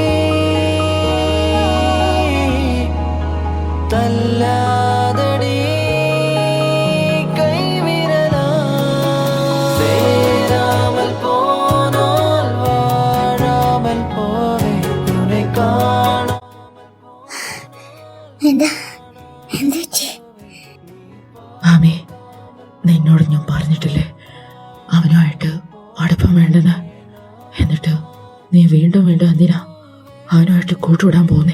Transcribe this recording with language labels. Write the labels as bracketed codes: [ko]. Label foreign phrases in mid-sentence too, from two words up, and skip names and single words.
[ta] தள்ளாதடி கைவிரலால் சேராமல் போனால் வாழாமல் போவே உன்னை காண [ml] എന്താ എന്താ പറ്റി? ആമേ, നിന്നോട് ഞാൻ പറഞ്ഞിട്ടില്ലേ അവനുമായിട്ട് അടുപ്പം വേണ്ടെന്ന്? എന്നിട്ട് നീ വീണ്ടും വീണ്ടും എന്തിനാ അവനുമായിട്ട് കൂട്ടുവിടാൻ പോകുന്നേ?